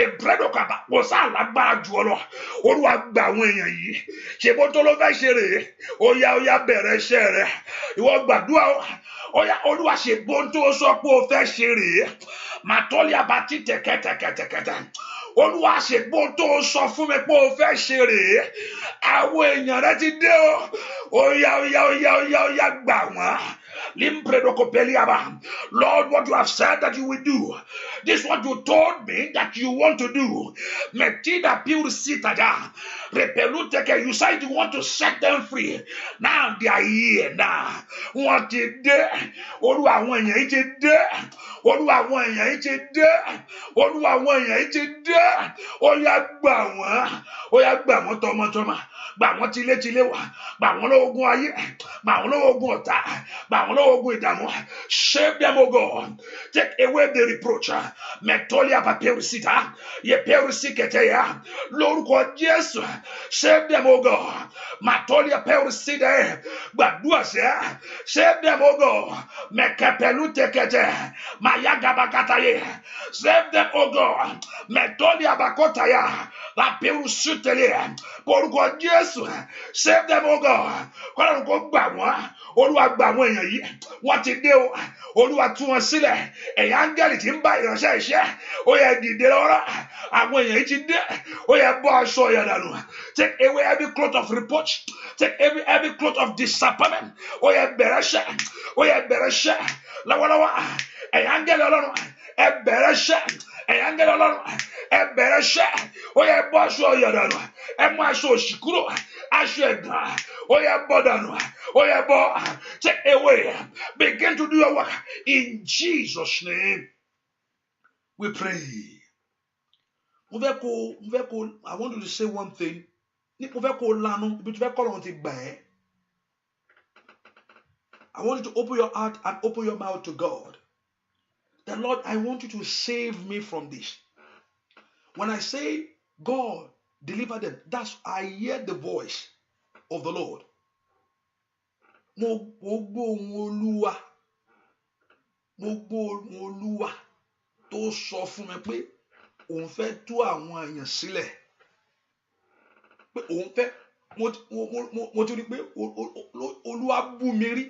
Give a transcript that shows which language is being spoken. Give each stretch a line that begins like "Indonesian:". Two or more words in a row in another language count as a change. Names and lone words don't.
Yoruba: bẹ́rẹ̀dọ̀ kaba kò sáà lágbára jù ọ lọ Olúwa gba àwọn èèyàn yìí ṣe bó tó ló fẹ́ ṣe rèé ó yá bẹ̀rẹ̀ iṣẹ́ rẹ̀ ìwọ gbàdúrà Olúwa ṣe bó tó sọ pé ó fẹ́ ṣe rèé màtọ́lì abatí tẹ̀kẹ̀tẹ̀kẹ̀tẹ̀kẹ̀tẹ̀ Olúwa ṣe bó tó sọ fún mi pé ó fẹ́ ṣe rèé àwọn èèyàn rẹ ti dé ó yá gbà wọ́n.
English: Lord, what you have said that you will do, this is what you told me that you want to do. You said you want to set them free. Now they are here now. What did they?
Yoruba: Olúwa àwọn èèyàn yìí ti dé. Olúwa àwọn èèyàn yìí ti dé. Olúwa àwọn èèyàn yìí ti dé. Ó yá gbà wọ́n. Ó yá gbà wọ́n tọmọtọmọ. Gbà wọ́n tilétilé wá. Gbà wọ́n lọ́wọ́ ogun ayé. Gbà wọ́n lọ́wọ́ ogun ọ̀tá. Gbà wọ́n lọ́wọ́ ogun ìdààmú.
English: Save them, O God. Take away the reproach. Metolia paperisita. Ye perisiketeya.
Yoruba: Lórúkọ Jésù.
English: Save them, O God. Matolia perisita.
Yoruba: Gbàdúrà sẹ́.
English: Save them, O God. Mekepelu tekete. Mayagabakataye. Save them, O God. Metolia bakotaya. La perusutele.
Yoruba: Porúkọ Jésù.
English: Save them, O God.
Yoruba: Kọ́lọ́run kó gbà wọ́n. Olúwa gbà wọ́n èèyàn yìí. Wọ́n ti dé o. Olúwa tú wọn sílẹ̀. Ẹ̀yin áńgẹ́lì tí ń bá ìránṣẹ́ iṣẹ́. Ó yẹ dìde lọ́rọ̀. Àwọn èèyàn yìí ti dé. Ó yẹ bọ́ aṣọ ìyàdànù.
English: Take away every cloth of reproach. Take every cloth of disappointment.
Yoruba: Ó yẹ bẹ̀rẹ̀ iṣẹ́. Ó yẹ bẹ̀rẹ̀ iṣẹ́. Lọ́wọ́lọ́wọ́. Ẹ̀yin áńgẹ́lì Ọlọ́run. Ẹ bẹ̀rẹ̀ iṣẹ́. Ẹ̀yin áńgẹ́lì Ọlọ́run. Ẹ bẹ̀rẹ̀ iṣẹ́. Ó yẹ bọ́ aṣọ ìyàdànù. Ẹ mú aṣọ òṣì kúrò. Aṣọ ẹ̀gàn. Ó yẹ bọ́ dànù. Ó yẹ bọ́.
English: Take away. Begin to do your work. In Jesus' name, we pray. I want you to say one thing. I want you to open your heart and open your mouth to God. The Lord, I want you to save me from this. When I say, God, deliver them, that's I hear the voice of the Lord.
Yoruba: Mo gbọ́ Olúwa tó sọ fún mi pé òun fẹ́ tú àwọn èèyàn sílẹ̀. Pé òun fẹ́ mo ti rí pé Olúwa bú mi rí.